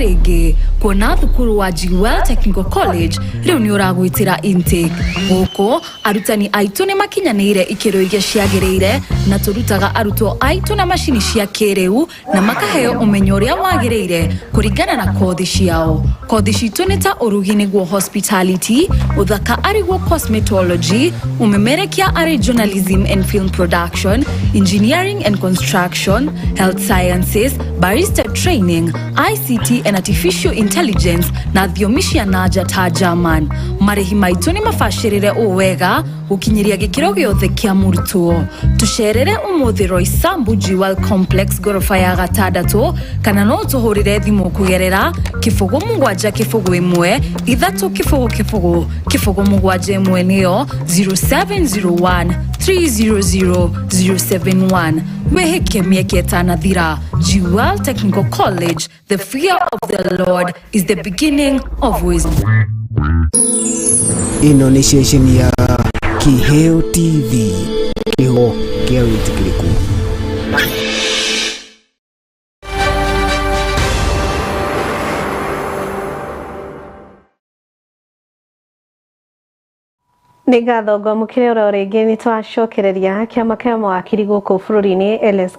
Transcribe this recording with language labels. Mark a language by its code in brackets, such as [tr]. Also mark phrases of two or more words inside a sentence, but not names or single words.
[ki] ringi kuona thukuru wa Jewel Technical College riu ni uragwitira intake guko arutani aitu ni makinyanire ikiro iria ciagirire na turutaga arutwo aitu na mashini cia kiriu na makaheo umenyo uria wagirire kuringana na kothi ciao. Kothi citu ni ta urugi niguo hospitality, uthaka ariguo cosmetology, umemerekia ari [en] journalism and film production, engineering and construction, health sciences, barista training, ICT and artificial intelligence [ki] na thiomi naja ta German. Marihi maitu ni mafashirire uwega ukinyiria gikiro giothe kia murutwo. Tucerere umuthi Sambu Jewel Complex gorofa ya gatandatu kana no tuhurire thimu kugerera kifugo mugwanja kifugo imwe ithatu kifugo mugwanja imwe niyo 0701 300 071. Weheke mieke tanathira. [en] Jewel Technical College, the fear of the Lord is the beginning of wisdom. [ki] Ino ni station ya Kiheo TV, Kiheo kia uitikiriku. Nigatho mukire ora ringi ni twacokereria kiama kia mawakiri guku bururi-ini LSK